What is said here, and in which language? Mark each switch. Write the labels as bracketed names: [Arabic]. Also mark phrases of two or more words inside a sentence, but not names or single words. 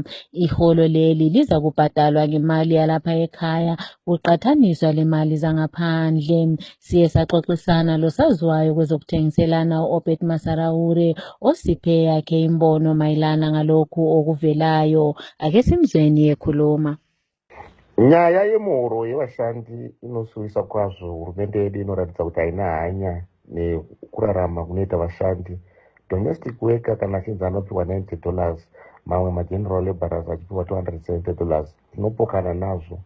[North Ndebele] Iholo leli liza kubhadalwa ngemali yalapha ekhaya kuqathaniswa lemali zangaphandle. Siye saxoxisana losaziwayo kwezokuthengiselana uObed Masaraure osiphe yakhe imbono mayelana ngalokhu okuvelayo. Ake simzweni ekhuluma. [Shona] Nyaya yemuhoro yevashandi inosuwisa kwazvo. Hurumende yedu inoratidza kuti haina hanya nekurarama kunoita vashandi. [English] Domestic worker [Shona] kana achinzi anopiwa $90, mamwe [English] mageneral laborers [Shona] achipiwa $270. Tinopokana nazvo.